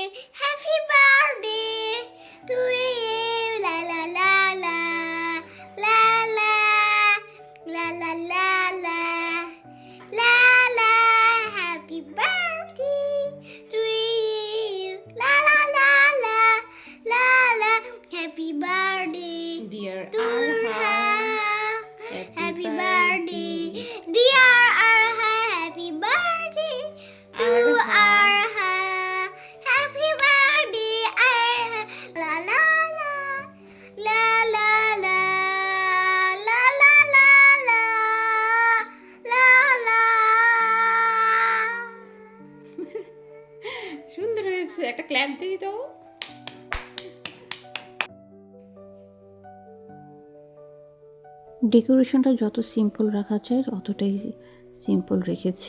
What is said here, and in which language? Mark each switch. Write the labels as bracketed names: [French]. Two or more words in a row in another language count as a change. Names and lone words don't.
[English] Happy birthday to you. La la la la la la la la la la la la. Happy birthday to you. La la la la la la. Happy birthday Dear to Arha, her. Happy birthday, dear Arha. Happy birthday to Arha. Arha. Happy birthday, Arha. La la la la la la la la la la la la. [Bangla] সুন্দর হয়েছে, একটা ক্ল্যাপ দিই তো। ডেকোরেশনটা যত সিম্পল রাখা যায় অতটাই সিম্পল রেখেছি।